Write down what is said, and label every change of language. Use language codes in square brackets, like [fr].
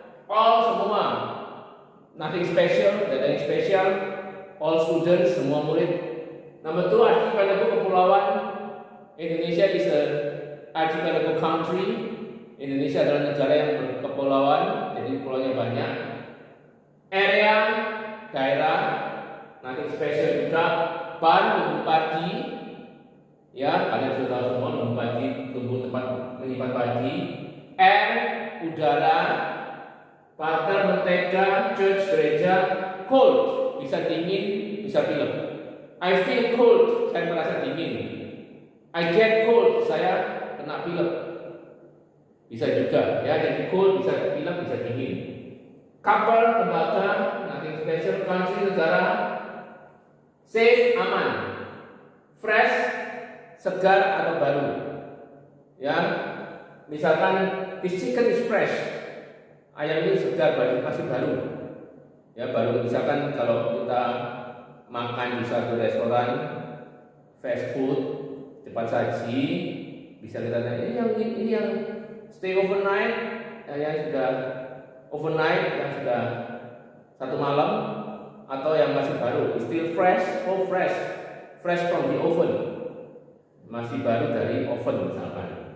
[id] All semua, [en] nothing special, [id] tidak ada yang spesial. [en] All students, [id] semua murid. Number 2, archipelago, kepulauan. [en] Indonesia is a archipelago country. [id] Indonesia adalah negara yang berkepulauan, jadi pulaunya banyak. Area, daerah, [en] nothing special [id] juga. Barn, lumbung padi. Ya, kalian sudah tahu semua lumbung padi, tumbuh tempat menyimpan padi. Air, udara. Butter, mentega. Church, gereja. Cold, bisa dingin, bisa pilek. [en] I feel cold, [id] saya merasa dingin. [en] I get cold, [id] saya kena pilek. Bisa juga, ya. Jadi cold bisa pilek, bisa dingin. Couple, lembaga, [en] nothing special. [id] Country, negara. Safe, aman. Fresh, segar atau baru. Ya, misalkan [en] this chicken is fresh. [id] Ayam ini segar, masih baru. Ya, baru. Misalkan kalau kita makan di suatu restoran fast food cepat saji, bisa kita tanya ini yang stay overnight, yang sudah overnight, yang sudah 1 malam, atau yang masih baru, [en] still fresh, fresh from the oven, [id] masih baru dari oven misalkan.